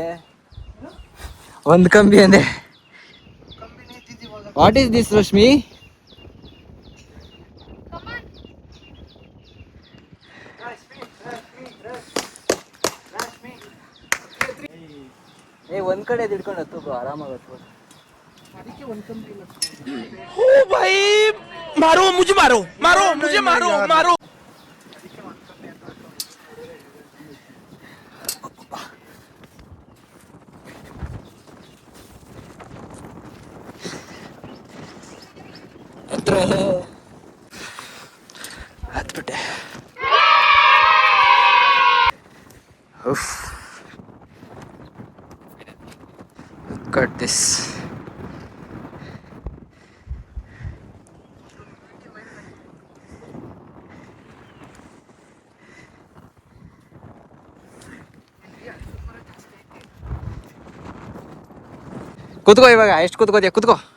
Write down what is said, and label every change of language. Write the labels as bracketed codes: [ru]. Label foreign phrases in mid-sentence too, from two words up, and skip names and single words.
[kn] ಒಂದ್ ಕಂಬಿ ಅಂದೆ. [en] what is this [kn] ರಶ್ಮಿ? ಒಂದ್ ಕಡೆ ಹಿಡ್ಕೊಂಡು ಹತ್ತು, ಆರಾಮಾಗಿ ಹತ್ಬೋದು. ಅದಕ್ಕೆ ಒಂದು ಕಂಬಿ ಇಲ್ಲ. [hi] मारो मुझे, मारो मारो मुझे, मारो मारो. [kn] ಹತ್ಬಿಟ್ಟೆ. [en] Cut this. [kn] ಕೂತ್ಕೋ, ಇವಾಗ ಎಷ್ಟು ಕೂತ್ಕೋದ್ಯಾ? ಕೂತ್ಕೋ.